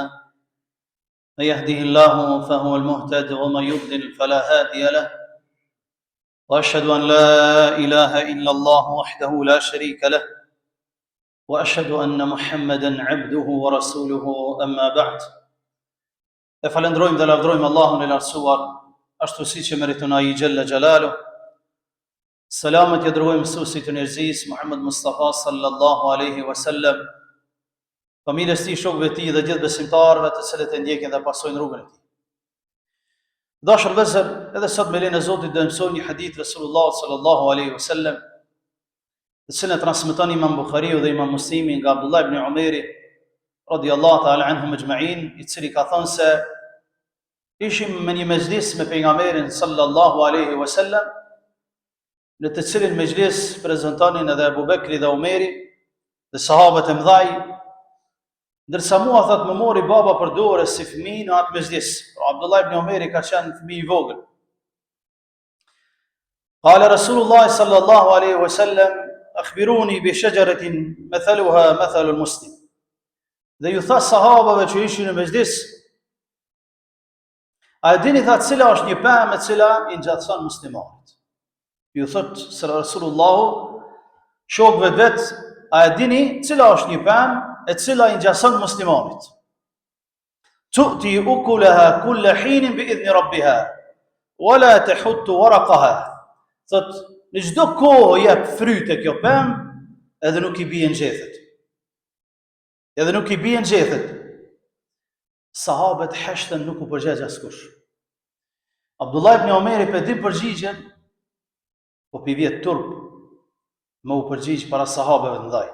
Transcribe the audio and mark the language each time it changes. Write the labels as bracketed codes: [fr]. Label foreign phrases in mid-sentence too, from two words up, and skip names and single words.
[ar] من يهده الله فهو المهتد ومن يضلل فلا هادي له. وأشهد أن لا إله إلا الله وحده لا شريك له وأشهد أن محمدا عبده ورسوله أما بعد. [sq] E falendrojmë dhe lavdrojmë Allahun e lartësuar, ashtu siç e meriton ai [ar] جل جلاله. [sq] Selamet ja dërgojmë mësuesit të njerëzisë Muhammed Mustafa [ar] صلى الله عليه وسلم, [sq] familjes tij, shokëve të tij dhe gjithë besimtarëve të cilët e ndjekin dhe pasojnë rrugën e tij. Dashur vëllezër, edhe sot me lejen e Zotit do të mësojmë një hadith Resulullah [ar] صلى الله عليه وسلم, [sq] të cilën e transmeton Imam Buhariu dhe Imam Muslimi nga Abdullah ibn Umeri [ar] رضي الله تعالى عنهم أجمعين, [sq] i cili ka thënë se ishim me një mezhlis me pejgamberin [ar] صلى الله عليه وسلم, [sq] në të cilin mezhlis prezantonin edhe Abu Bekri dhe Umeri dhe sahabët e mëdhaj, ndërsa mua thot më mori baba për dorë si fëmijë në atë mezhlis. Pra Abdullah ibn Umeri ka qenë fëmijë i vogël. [ar] قال رسول الله صلى الله عليه وسلم أخبروني بشجرة مثلها مثل المسلم. [sq] Dhe ju tha sahabëve që ishin në mezhlis, a e dini tha cila është një pemë e cila i ngjatëson muslimanit? Ju thot se Rasulullahu shokëve vet, a e dini cila është një pemë e cila i ngjatëson muslimanit? [ar] تؤتي أكلها كل حين بإذن ربها ولا تحت ورقها. [sq] Thot në çdo kohë jep fryte kjo pemë, edhe nuk i bien gjethet. Edhe nuk i bien gjethet. Sahabët heshtën, nuk u përgjigj askush. Abdullah ibn Umeri për dim përgjigjen, po pi vjet turp më u përgjigj para sahabëve të ndaj.